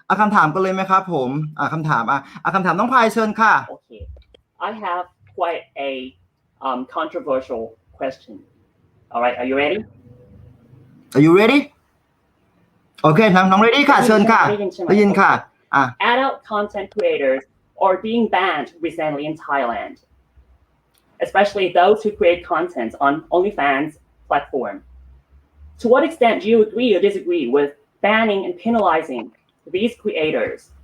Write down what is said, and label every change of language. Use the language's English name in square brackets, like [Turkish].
[Thai] คำถามกันเลยไหมครับผมคำถามน้องพายเชิญค่ะ [English] Okay I have quite a controversial question all right are you ready Are you ready [Thai] โอเคน้อง ready ค่ะเชิญค่ะได้ยินค่ะ [English] Adult content creators are being banned recently in Thailand especially those who create content on OnlyFans platform to what extent do you agree or disagree with banning and penalizing these creators